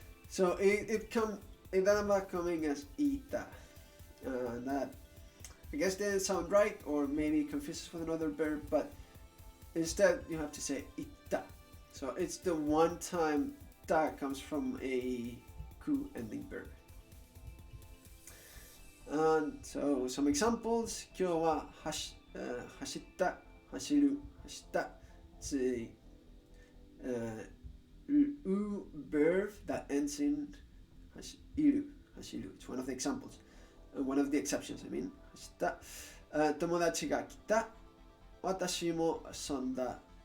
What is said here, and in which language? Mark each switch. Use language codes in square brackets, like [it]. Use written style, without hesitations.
[en] So it ended up coming as ita. That I guess didn't sound right, or maybe confuses with another verb, but instead you have to say itta. So it's the one time ta comes from a ku ending verb. And so some examples. [ja] 今日は走った、走る、走った。 [en] It's a u verb that ends in [ja] 走る、走る. [en] It's one of the examples. One of the exceptions, I mean. [ja] 走った。友達が来た。私も遊んだ。